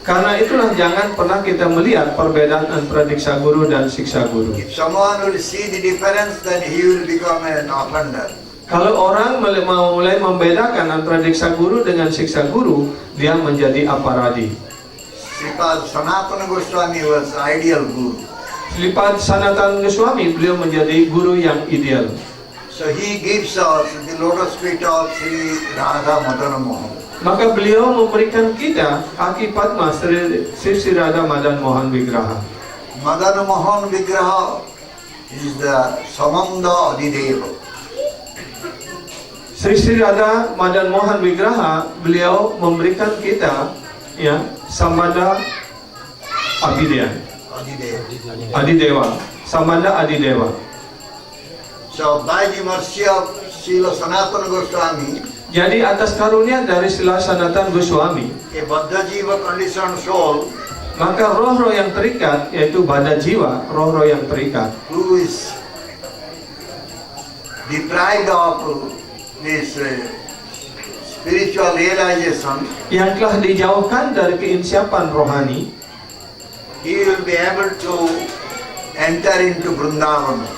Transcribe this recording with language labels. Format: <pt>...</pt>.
<id>Karena itulah jangan pernah kita melihat perbedaan antara diksa guru dan siksa guru.</id> <en>If someone will see the difference, then he will become an offender.</en> <id>Kalau orang mulai membedakan antara diksa guru dengan siksa guru, dia menjadi aparadi.</id> <en>Sripad Sanatana Goswami was ideal guru.</en> <id>Sripad Sanatana Goswami, beliau menjadi guru yang ideal.</id> <en>So he gives us the lotus feet of Sri Radha Madana Mohan.</en> <id>Maka beliau memberikan kita kaki Padma Sri Radha Madan Mohan Vigraha.</id> <en>Madana Mohan Vigraha is the Samanda Adideva.</en> <id>Sri Radha Madan Mohan Vigraha, beliau memberikan kita Sambanda Adidewa, Sambanda Adidewa.</id> <en>So by the mercy of Srila Sanatana Goswami,</en> <id>Jadi atas karunia dari Srila Sanatana Goswami,</id> <en>a Baddha Jiva conditioned soul</en> <id>maka roh-roh yang terikat, yaitu Baddha Jiwa, roh-roh yang terikat,</id> <en>who is deprived of this spiritual realization,</en> <id>yang telah dijauhkan dari keinsiapan rohani,</id> <en>he will be able to enter into Vrindavan.</en>